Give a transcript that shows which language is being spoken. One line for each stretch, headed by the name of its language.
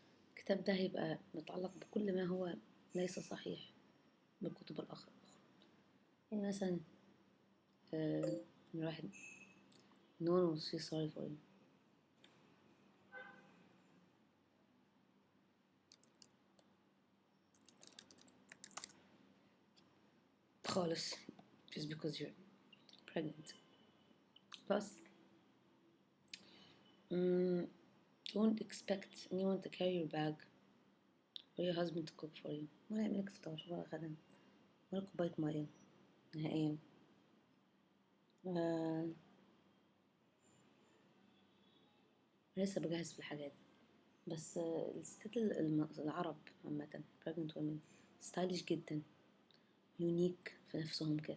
Arabic: الكتاب ده هيبقى متعلق بكل ما هو ليس صحيح بالكتب الأخرى. يعني مثلا واحد
English: no one will feel sorry for you.
Arabic: خالص
English: just because you're pregnant. Plus don't expect anyone to carry your bag or your husband to cook for you.
Arabic: ولا يعملك فطار ولا غدا ولا كوباية مية نهائيا. لسه بجهز في الحاجات. بس الستات العرب عامة
English: pregnant women
Arabic: ستايلش جدا، يونيك في نفسهم كده.